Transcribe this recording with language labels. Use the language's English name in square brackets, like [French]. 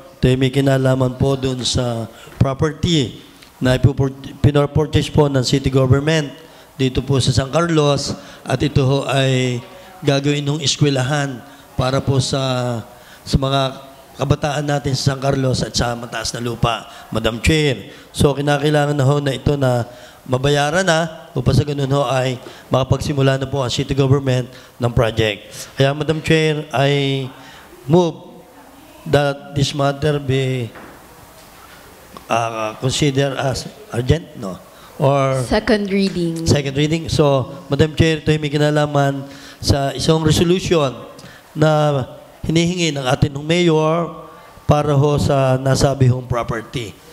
[Filipino] Ito ay may kinalaman po doon sa property na pinor-purchase po ng city government dito po sa San Carlos at ito ho ay gagawin ng eskwelahan para po sa mga kabataan natin sa San Carlos at sa mataas na lupa, Madam Chair. So kinakailangan na ho na ito na mabayaran na upang sa ganun ho ay makapagsimula na po ang city government ng project. [English] Kaya Madam Chair, I move that this matter be considered as urgent, no? Or second reading. Second reading. [Filipino] So, Madam Chair, ito ay may kinalaman sa isang resolution na hinihingi ng atin ng mayor para ho sa nasabi hong property.